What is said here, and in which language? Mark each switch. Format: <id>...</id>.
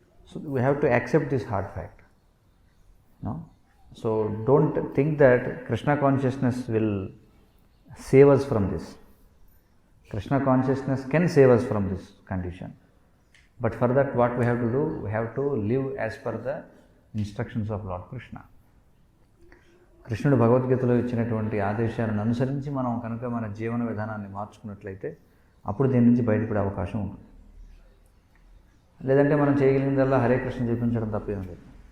<en>So we have to accept this hard fact, no. So don't think that Krishna consciousness will save us from this. Krishna consciousness can save us from this condition. But for that, what we have to do? We have to live as per the instructions of Lord Krishna.</en> <te>కృష్ణుడు భగవద్గీతలో ఇచ్చినటువంటి ఆదేశాలను అనుసరించి మనం కనుక మన జీవన విధానాన్ని మార్చుకున్నట్లయితే అప్పుడు దీని నుంచి బయటపడే అవకాశం ఉంటుంది. లేదంటే మనం చేయగలిగిందల్లా హరే కృష్ణ జపించడం తప్పేం లేదు.</te>